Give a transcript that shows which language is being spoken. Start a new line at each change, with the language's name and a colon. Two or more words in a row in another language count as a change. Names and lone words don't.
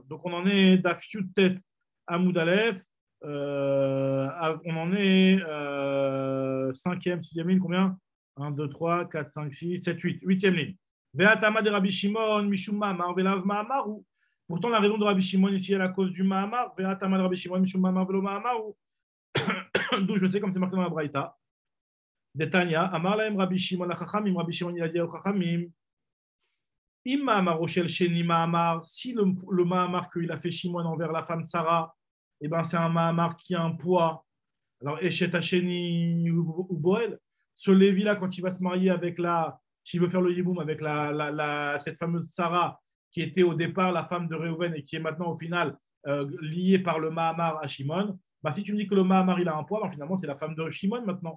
French: Donc on en est Dafshut
Hebrew: ט עמוד א.
French: On en est 5e, 6e ligne, combien? 1, 2, 3, 4, 5, 6, 7, 8. 8e ligne.
Aramaic: והא טעמא דרבי שמעון משום מאמר ולאו מאמר.
French: Pourtant, la raison de Rabbi Shimon ici est la cause du Ma'amar.
Aramaic: והא טעמא דרבי שמעון משום מאמר ולא מאמר.
French: D'où je sais, comme c'est marqué dans la Braïta.
Hebrew: דתניא אמר להם רבי שמעון לחכמים רבי שמעון,
French: il a dit au Chachamim. Si le Mahamar qu'il a fait Shimon envers la femme Sarah, eh ben, c'est un Mahamar qui a un poids. Alors,
Hebrew: אשת השני ובועל,
French: ce Lévi-là, quand il va se marier avec s'il veut faire le Yiboum avec cette fameuse Sarah, qui était au départ la femme de Reuven et qui est maintenant au final liée par le Mahamar à Shimon, bah, si tu me dis que le Mahamar il a un poids, bah, finalement c'est la femme de Shimon maintenant.